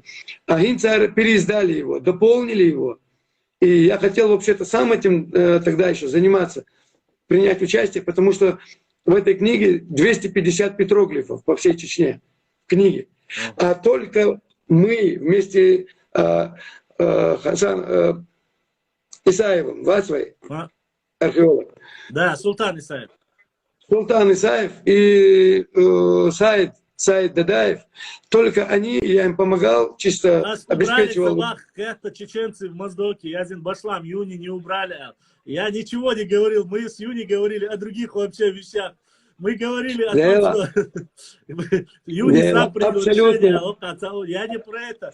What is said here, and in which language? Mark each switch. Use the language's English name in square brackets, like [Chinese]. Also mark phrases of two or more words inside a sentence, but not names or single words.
[Russian] А Гинцар переиздали его, дополнили его. И я хотел вообще-то сам этим тогда еще заниматься, принять участие, потому что в этой книге 250 петроглифов по всей Чечне. В книге. А только мы вместе Хасан Исаевым, Вацвой, археолог. Да, Султан Исаев. Султан Исаев и Саид Дадаев. Только они, я им помогал, чисто нас обеспечивал. Убрали это чеченцы в Моздоке, Язин Башлам, Юни не убрали. Я ничего не говорил, мы с Юни говорили о других вообще вещах. Мы говорили о том, что Юни сам принял решение, я не про это.